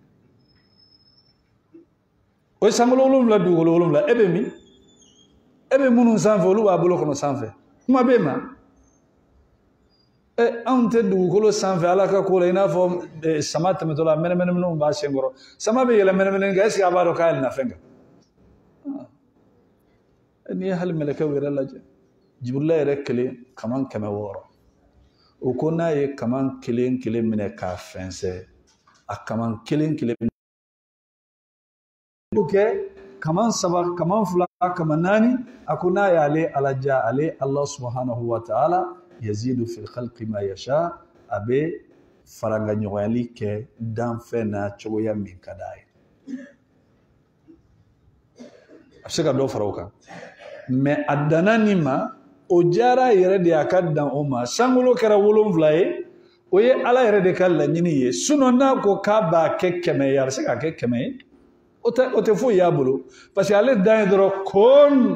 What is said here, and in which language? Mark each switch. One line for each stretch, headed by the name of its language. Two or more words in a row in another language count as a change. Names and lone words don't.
Bambara: o ye sankolo 7 dugukolo 7 e bɛ min e bɛ minnu sanfɛ olu b'a bolo kɔnɔ sanfɛ kuma bɛ ma anw tɛ dugukolo sanfɛ Ala ka ko la i n'a fɔ sama tɛmɛtɔ la mɛnɛmɛnɛw b'a sen kɔrɔ sama bɛ yɛlɛ mɛnɛmɛnɛ kan
French: est-ce que
Bambara: a b'a dɔn k'a yɛlɛnna fɛn kan n'i ye hali mɛlɛkɛw yɛrɛ lajɛ Jibrila yɛrɛ kelen kaman 600 o ko n'a ye kaman kelen kelen minɛ k'a fɛnsɛ a kaman kelen kelen kɛ kaman 3 kaman 2 kaman 4 a ko n'a y'ale alaja ale
Arabic: الله سبحانه وتعالى يزيد في الخلق ما يشاء
Bambara: a bɛ farangaɲɔgɔnyali kɛ danfɛn na cogoya min ka d'a ye a bɛ se ka dɔ fara o kan mais a danna nin ma o jara yɛrɛ de a ka dan o ma sankolo kɛra 7 ye o ye Ala yɛrɛ de ka laɲini ye sinon n'a ko k'a b'a kɛ 100 ye a bɛ se k'a kɛ 100 ye o tɛ foyi y'a bolo
French: parce que
Bambara: ale dan ye dɔrɔn kun